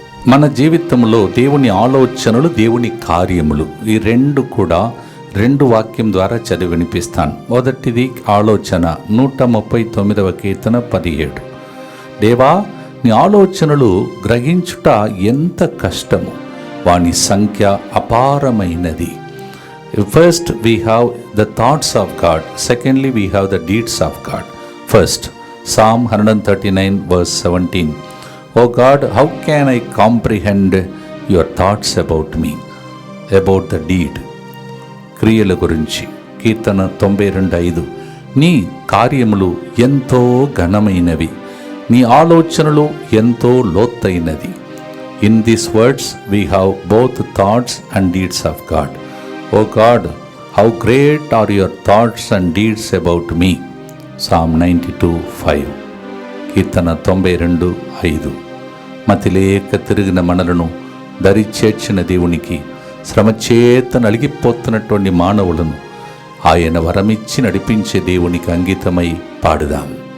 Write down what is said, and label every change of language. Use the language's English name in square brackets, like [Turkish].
[Telugu] మన జీవితంలో దేవుని ఆలోచనలు, దేవుని కార్యములు, ఈ రెండు కూడా రెండు వాక్యం ద్వారా చదివి వినిపిస్తాను. మొదటిది ఆలోచన, 139వ కీర్తన 17. దేవా, నీ ఆలోచనలు గ్రహించుట ఎంత కష్టము, వాని సంఖ్య అపారమైనది. [English] First we have the thoughts of God, secondly we have the deeds of God. First, Psalm 139 verse 17. O God, how can I comprehend your thoughts about me, about the deed? [Telugu] క్రియల గురించి కీర్తన 92:5. నీ కార్యములు ఎంతో ఘనమైనవి, నీ ఆలోచనలు ఎంతో లోతైనది. [English] In these words we have both thoughts and deeds of God. O God, how great are your thoughts and deeds about me. Psalm 92:5. [Telugu] కీర్తన 92:5. మతిలేక తిరిగిన మనలను దరి చేర్చిన దేవునికి, శ్రమచేత నలిగిపోతున్నటువంటి మానవులను ఆయన వరమిచ్చి నడిపించే దేవునికి అంకితమై పాడుదాం.